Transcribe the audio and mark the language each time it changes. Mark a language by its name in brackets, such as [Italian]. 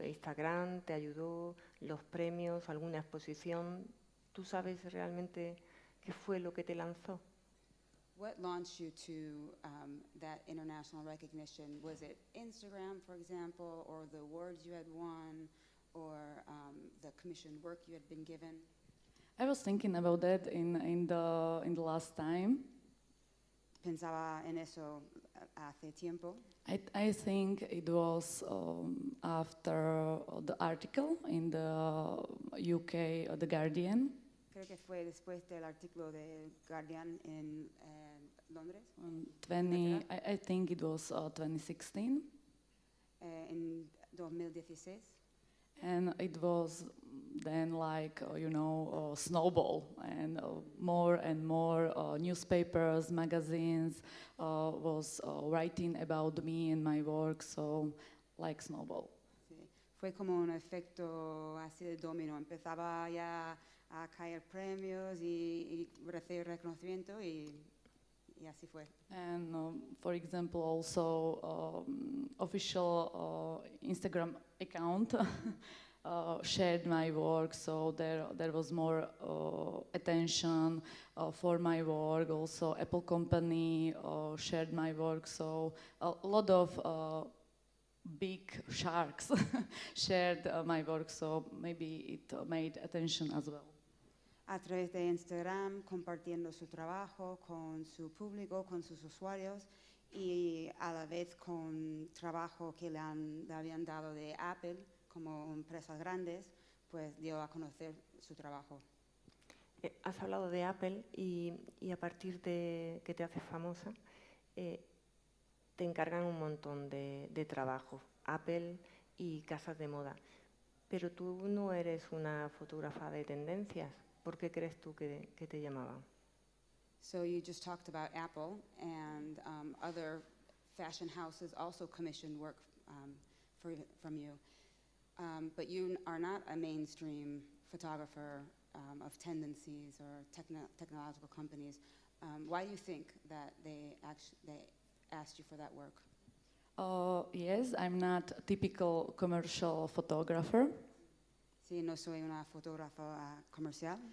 [Spanish] ¿Instagram te ayudó? ¿Los premios? ¿Alguna exposición? ¿Tú sabes realmente qué fue lo que te lanzó? [English] What launched you to that international recognition? Was it Instagram, for example, or the awards you had won, or the commissioned work you had been given? I was thinking about that in the last time. [Spanish] Pensaba en eso hace tiempo. [English] I think it was after the article in the UK, The Guardian. [Spanish] Creo que fue después del artículo de Guardian en Londres. [English] I think it was 2016. [Spanish] En 2016. [English] And it was then like, snowball, and more newspapers, magazines was writing about me and my work, so like snowball. [Spanish] Sí. Fue como un efecto así de dominó. Empezaba ya a caer premios y recibir reconocimiento y así fue. [English] And for example, also official Instagram account shared my work, so there was more attention for my work. Also, Apple company shared my work, so a lot of big sharks shared my work, so maybe it made attention as well. [Spanish] A través de Instagram, compartiendo su trabajo con su público, con sus usuarios, y a la vez con trabajo que le habían dado de Apple como empresas grandes, pues dio a conocer su trabajo. Has hablado de Apple y a partir de que te haces famosa, te encargan un montón de trabajo, Apple y casas de moda. Pero tú no eres una fotógrafa de tendencias. ¿Por qué crees tú que te llamaban? [English] So you just talked about Apple, and other fashion houses also commissioned work from you. But you are not a mainstream photographer of tendencies or technological companies. Why do you think that they asked you for that work? Yes, I'm not a typical commercial photographer. [Spanish] Sí, no soy una fotógrafa comercial.